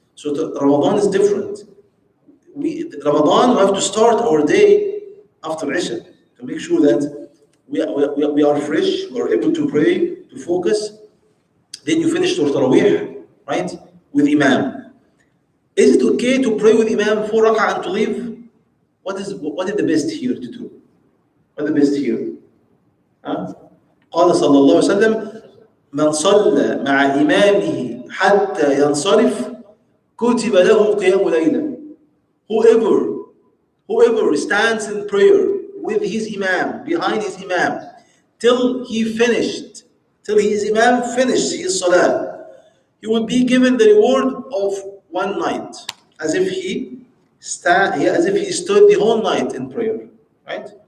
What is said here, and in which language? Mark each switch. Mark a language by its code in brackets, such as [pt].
[en] So Ramadan is different. Ramadan we have to start our day after Isha to make sure that we are fresh, we are able to pray, to focus. Then you finish your Taraweeh, right? With Imam. Is it okay to pray with Imam 4 rak'ah and to leave? What is the best here to do? What is the best here? [ar] قال صلى الله عليه وسلم من صلى مع إمامه حتى ينصرف كتب له قيام ليلة. [en] Whoever stands in prayer with his Imam, behind his Imam, till his Imam finished his Salah, he will be given the reward of one night. as if as if he stood the whole night in prayer, right?